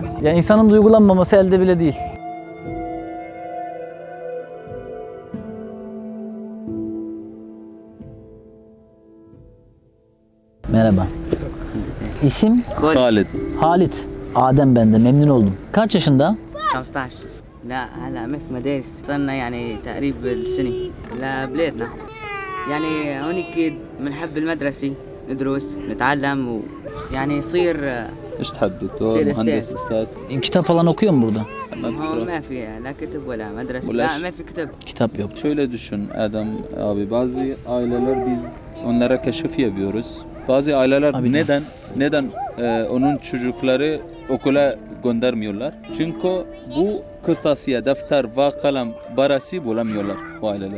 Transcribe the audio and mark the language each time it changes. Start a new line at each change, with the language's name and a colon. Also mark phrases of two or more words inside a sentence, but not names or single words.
Turkish: Yani insanın duygulanmaması elde bile değil. Merhaba. İsim? Halid. Halit. Adem ben de memnun oldum. Kaç yaşında?
Arabic: 15 لا هلا مثل مدارس صرنا يعني تقريب السنة لبلادنا يعني هونيك بنحب المدرسة ندرس نتعلم ويعني يصير ايش تحب دكتور شيل مهندس أستاذ. استاذ
Turkish: Kitap falan okuyor mu burada?
Arabic: هون ما في لا كتب ولا مدرسة ولا لا ما في كتب
Turkish: Kitap yok. Şöyle düşün Adem abi, bazı aileler biz onlara keşif yapıyoruz. Bazı aileler Abi neden onun çocukları okula göndermiyorlar? Çünkü bu kırtasiye, defter ve kalem parası bulamıyorlar bu aileler.